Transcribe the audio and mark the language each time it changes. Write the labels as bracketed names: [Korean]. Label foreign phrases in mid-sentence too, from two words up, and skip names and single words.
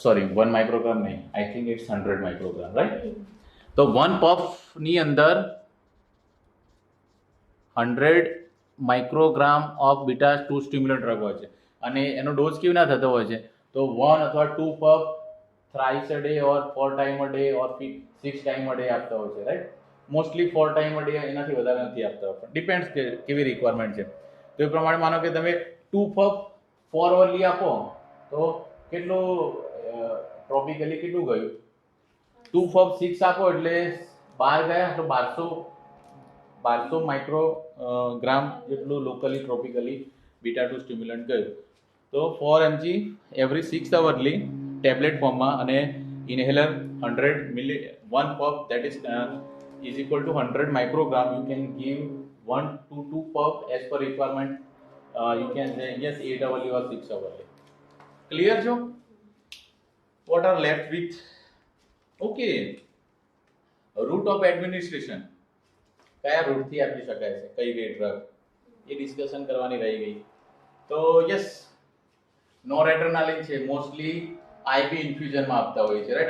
[English] 1 માઇક્રોગ્રામ નહીં, I think it's 100 microgram, right. [Gujarati] તો 1 પફની અંદર 100 [English] microgram of beta 2 stimulant drug [Gujarati] હોય છે. અને એનો ડોઝ કેવી ના થતો હોય છે, તો 1 અથવા 2 પફ [English] thrice a day or 4 times a day or 6 times a day [Gujarati] આપતા હોય છે, રાઈટ. મોસ્ટલી [English] 4 times a day [Gujarati] એનાથી વધારે નથી આપતા હોય. ડિપેન્ડ્સ કે કેવી રિક્વાયરમેન્ટ છે. તો એ પ્રમાણે માનો કે તમે 2 પફ 4 અવરલી આપો તો કેટલું ટ્રોપિકલી કેટલું ગયું? 2 પફ 6 આપો એટલે 12 ગયા, તો 1200 માઇક્રોગ્રામ જેટલું [English] locally tropically beta 2 stimulant [Gujarati] ગયું. [English] તો 4 mg every 6 hourly tablet formમાં અને inhaler 100 mili 1 puff that is equal to 100 microgram. You can give 1 to 2 puff as per requirement. You can say yes 8 hourly or 6 hourly. ક્લિયર છો? what are left with? [Gujarati] ઓકે, [English] route of administration [Gujarati] કયા રૂટથી આપી શકાય છે, કઈ કઈ ડ્રગ, એ ડિસ્કશન કરવાની રહી ગઈ. તો યસ, નોરેડ્રેનાલિન છે મોસ્ટલી [English] IV infusionમાં [Gujarati] આપતા હોય છે, રાઈટ.